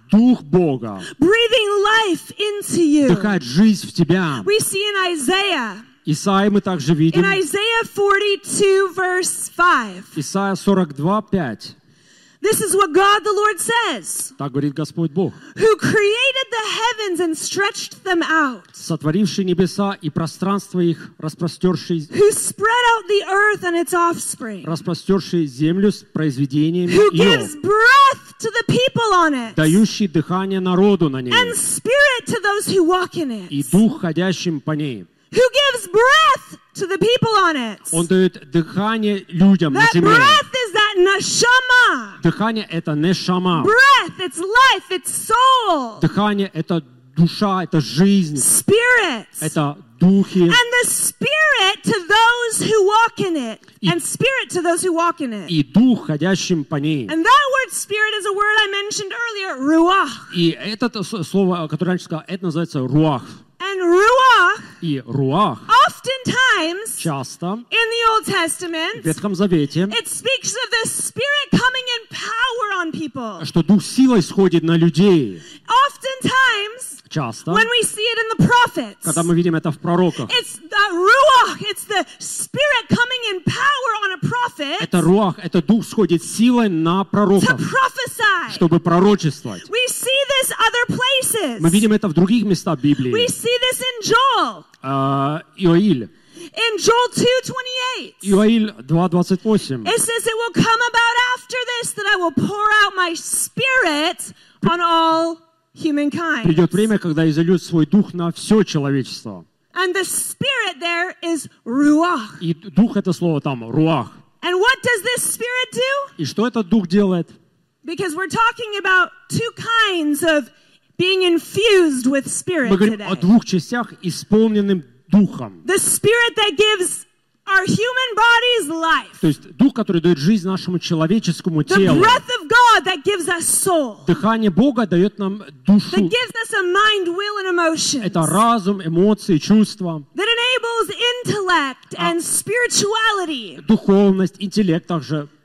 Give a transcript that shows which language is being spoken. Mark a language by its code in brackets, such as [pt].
[ru] Дух Бога. [en] Breathing life into you. [ru] Вдыхает жизнь в тебя. [en] We see in Isaiah. [ru] Исаия мы также видим. [en] In Isaiah 42, verse 5. [ru] Исаия 42:5. [en] This is what God the Lord says. [ru] Так говорит Господь Бог. [en] Who created the heavens and stretched them out. [ru] Сотворивший небеса и пространство их распростерший. [en] Who spread out the earth and its offspring. [ru] Распростерший землю с произведениями [en] ее. Who gives breath to the people on it. [ru] Дающий дыхание народу на ней. [en] And spirit to those who walk in it. [ru] И дух ходящим по ней. [en] Who gives breath to the people on it. [ru] Он дает дыхание людям [en] that [ru] на земле. [en] Breath is that neshama. [ru] Дыхание это нешама. [en] Breath, it's life, it's soul. [ru] Дыхание это душа, это жизнь. [en] Spirit. [ru] Это духи. [en] And the spirit to those who walk in it. And spirit to those who walk in it. [ru] И дух ходящим по ней. [en] And that word spirit is a word I mentioned earlier, ruach. [ru] И это слово, которое раньше сказал, это называется руах. [en] And ruach. [ru] И руах. [en] Oftentimes. [ru] Часто. [en] In the Old Testament. [ru] В Ветхом Завете. [en] It speaks of the Spirit coming in power on people. [ru] Что дух силой сходит на людей. [en] Oftentimes. [ru] Часто. [en] When we see it in the prophets. [ru] Когда мы видим это в пророках. [en] It's the ruach. It's the Spirit coming in power on a prophet. [ru] Это руах. Это дух сходит силой на пророка. [en] To prophesy. [ru] Чтобы пророчествовать. [en] We see this other places. [ru] Мы видим это в других местах Библии. [en] We see this in Joel. [ru] Иоиль. [en] In Joel 2:28. [ru] Иоиль 2:28. [en] It says it will come about after this that I will pour out my Spirit on all. Humankind. [ru] Придет время, когда изольют свой дух на все человечество. [en] And the spirit there is ruach. [ru] И дух это слово там руах. [en] And what does this spirit do? [ru] И что этот дух делает? [en] Because we're talking about two kinds of being infused with spirit today. [ru] Мы говорим о двух частях, исполненным духом. [en] The spirit that gives our human bodies life. [ru] То есть дух, который дает жизнь нашему человеческому телу. [en] The breath of God that gives us soul. [ru] Дыхание Бога дает нам душу. [en] That gives us a mind, will, and emotions. [ru] Это разум, эмоции, чувства. [en] That enables intellect and spirituality. [ru] Духовность, интеллект также.